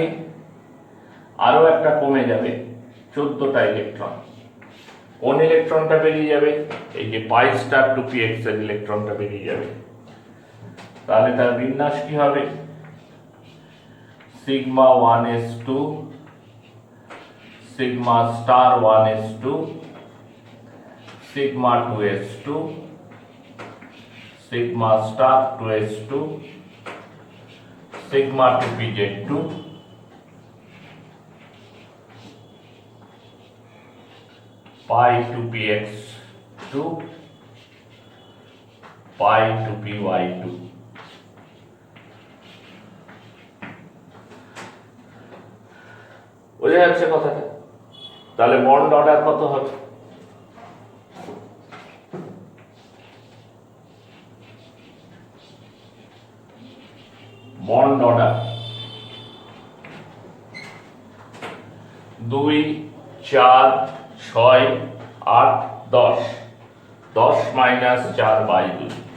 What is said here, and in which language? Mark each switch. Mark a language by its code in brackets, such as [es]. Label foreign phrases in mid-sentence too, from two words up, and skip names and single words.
[bn] আরো একটা কমে যাবে, 14টা ইলেকট্রন। কোন ইলেকট্রনটা বেরিয়ে যাবে? এই যে [en] pi star [bn] 2px এর ইলেকট্রনটা বেরিয়ে যাবে। তাহলে তার বিন্যাস কি হবে? [en] sigma 1s2, sigma star 1s2, sigma 2s2, sigma star 2s2, sigma 2pz2, pi 2px2, pi 2py2। [bn] বোঝা যাচ্ছে কথাটা? তাহলে [en] bond order [bn] কত হবে? [en] bond order [bn] 2 4 6 8 10, 10 মাইনাস 4 বাই 2।